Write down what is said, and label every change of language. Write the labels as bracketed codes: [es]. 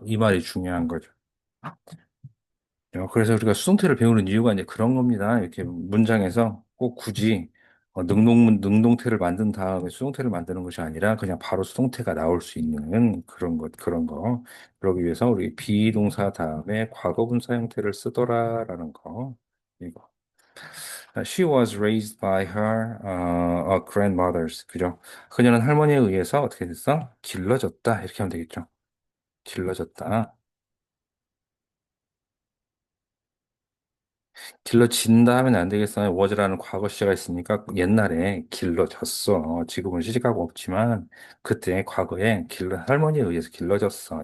[ko] 이 말이 중요한 거죠. 그래서 우리가 수동태를 배우는 이유가 이제 그런 겁니다. 이렇게 문장에서 꼭 굳이 능동태를 만든 다음에 수동태를 만드는 것이 아니라 그냥 바로 수동태가 나올 수 있는 그런 거. 그러기 위해서 우리 비동사 다음에 과거분사 형태를 쓰더라라는 거. 이거. [en] She was raised by her grandmothers. [ko] 그죠? 그녀는 할머니에 의해서 어떻게 됐어? 길러졌다. 이렇게 하면 되겠죠. 길러졌다. 길러진다 하면 안 되겠어요. was라는 과거 시제가 있으니까 옛날에 길러졌어. 지금은 시집가고 없지만 그때 과거에 할머니에 의해서 길러졌어.